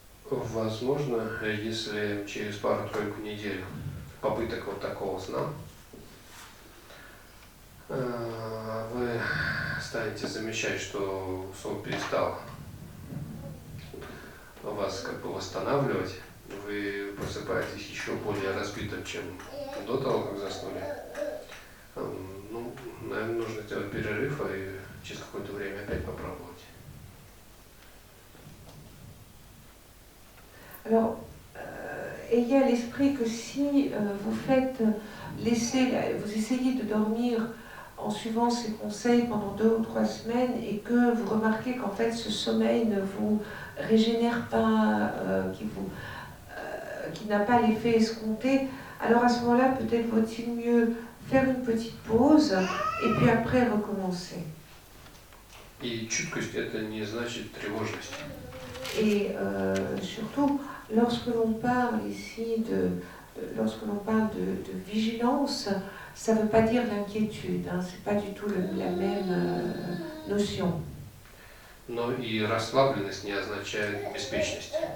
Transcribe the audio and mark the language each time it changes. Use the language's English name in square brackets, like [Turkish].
[Russian] Возможно, если через пару-тройку недель попыток вот такого сна, вы станете замечать, что сон перестал вас как бы восстанавливать, вы просыпаетесь еще более разбитым, чем до того, как заснули. Ну, наверное, нужно сделать перерыв и через какое-то время опять попробовать. [French] Alors, ayez à l'esprit que si vous essayez de dormir en suivant ces conseils pendant 2 ou 3 semaines et que vous remarquez qu'en fait ce sommeil ne vous régénère pas, qui n'a pas l'effet escompté, alors à ce moment-là, peut-être vaut-il mieux faire une petite pause et puis après recommencer. [Russian] И чуткость это не значит тревожность. [French] Et surtout, lorsque l'on parle ici lorsque l'on parle de vigilance, ça ne veut pas dire l'inquiétude, hein, c'est pas du tout la même notion. [Russian] Но и расслабленность не означает беспечность.